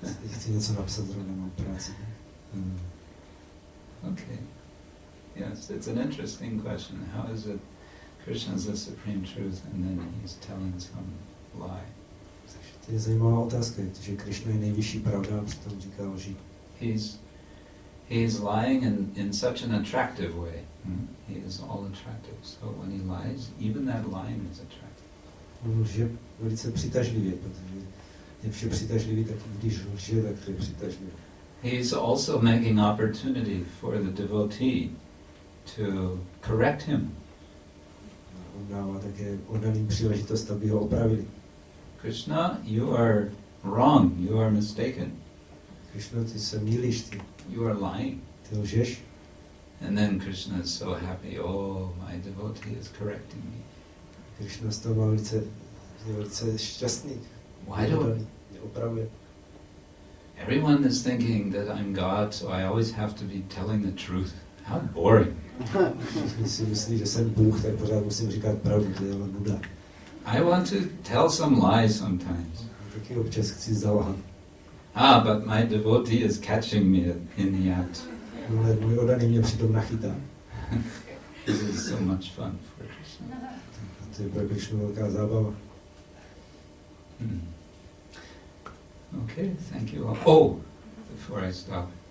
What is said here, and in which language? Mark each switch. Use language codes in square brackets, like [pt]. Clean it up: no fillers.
[cs] Chci něco napsat, zrovna mám práci. [en] Okay. Yes, it's an interesting question. How is it Krishna is the supreme truth and then he's telling some lie? [cs] To je zajímavá otázka, že Krishna je nejvyšší pravda a přitom říká lži. [en] He's lying in such an attractive way. He is all attractive. So when he lies, even that lying is attractive. [cs] On lže velice přitažlivě, protože je vše přitažlivý, tak když lže, tak to je přitažlivé. [en] He's also making opportunity for the devotee to correct him. [cs] On dává také oddaným příležitost, aby ho opravili. [en] Krishna, you are wrong, you are mistaken. [cs] Krishna, ty se mýlíš, [en] You are lying. [cs] ty lžeš. [en] And then Krishna is so happy, oh, my devotee is correcting me. [cs] Krishna z toho má velice šťastný. [en] Why do [cs] Opravuje. [en] everyone is thinking that I'm God, so I always have to be telling the truth. How boring. [cs] Všichni si myslí, že jsem Bůh, tak pořád musím říkat pravdu, to je ale nuda. [en] I want to tell some lies sometimes. [cs] Taky občas chci zalhat. [en] But my devotee is catching me in the act. [cs] Ale můj oddaný mě přitom nachytá. [en] This is so much fun for Krishna. [cs] To je pro Krishnu velká zábava. [en] Okay, thank you all. Oh, the before I stop.